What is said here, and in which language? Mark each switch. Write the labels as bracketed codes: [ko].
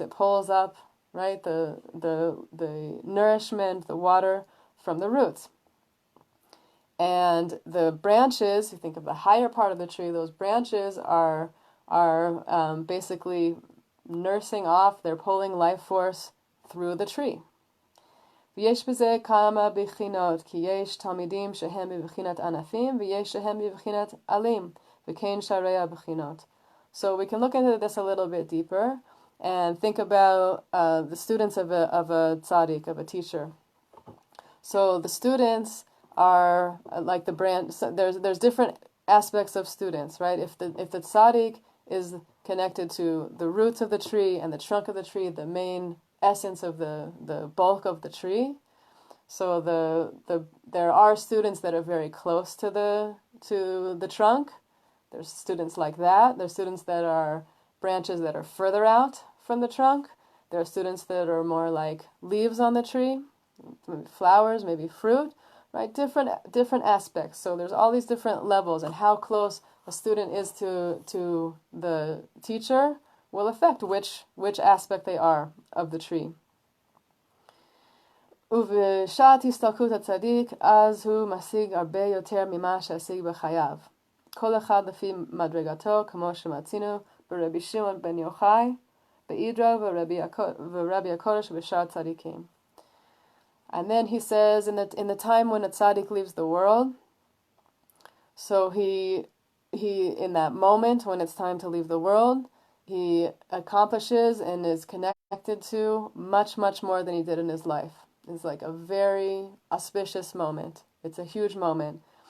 [en] It pulls up, right, the nourishment, the water from the roots. And the branches, you think of the higher part of the tree, those branches are basically nursing off, they're pulling life force through the tree. [he] ויש בזה כמה בחינות, כי יש תלמידים שהם בבחינת ענפים, ויש שהם בבחינת עלים, וכן שערי הבחינות. [en] So we can look into this a little bit deeper and think about the students of a tzaddik, of a teacher. So the students are like the branch. So there's different aspects of students, right? If the tzaddik is connected to the roots of the tree and the trunk of the tree, the main essence of the bulk of the tree. So there are students that are very close to the trunk. There's students like that. There's students that are branches that are further out from the trunk. There are students that are more like leaves on the tree, maybe flowers, maybe fruit, right? Different aspects. So there's all these different levels, and how close a student is to the teacher will affect which aspect they are of the tree. [he] ובשעת הסתלקות הצדיק, אז הוא משיג הרבה יותר ממה שהשיג בחייו. כל אחד לפי מדרגתו, כמו שמצינו ברבי שמעון בן יוחאי, באידרו ורבי הקודש ובשאר צדיקים. [en] And then he says, in the time when a tzaddik leaves the world, so he in that moment when it's time to leave the world, he accomplishes and is connected to much, much more than he did in his life. It's like a very auspicious moment. It's a huge moment.